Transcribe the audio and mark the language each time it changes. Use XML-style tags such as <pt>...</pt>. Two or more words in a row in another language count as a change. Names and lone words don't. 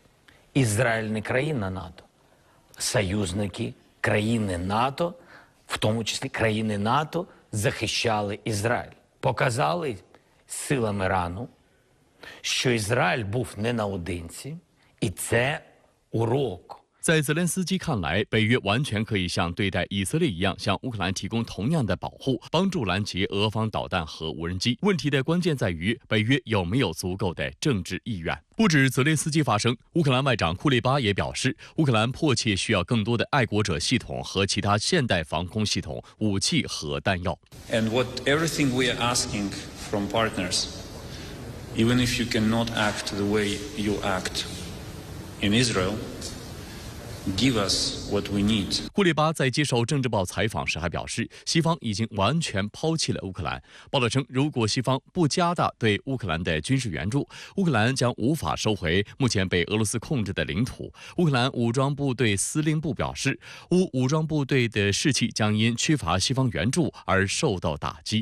<uk>Ізраїль не країна НАТО. Союзники країни НАТО, в тому числі країни НАТО, захищали Ізраїль. Показали силами Ірану, що Ізраїль був не наодинці, і це урок.</uk> <zh>在泽连斯基看来，北约完全可以像对待以色列一样，向乌克兰提供同样的保护，帮助拦截俄方导弹和无人机。问题的关键在于，北约有没有足够的政治意愿。不止泽连斯基发声，乌克兰外长库列巴也表示，乌克兰迫切需要更多的爱国者系统和其他现代防空系统、武器和弹药。</zh> <en>And everything we are asking from partners, even if you cannot act the way you act in Israel.Give us what we need.</en> <zh>库列巴在接受《政治报》采访时还表示，西方已经完全抛弃了乌克兰。报道称，如果西方不加大对乌克兰的军事援助，乌克兰将无法收回目前被俄罗斯控制的领土。乌克兰武装部队司令部表示，武装部队的士气将因缺乏西方援助而受到打击。</zh>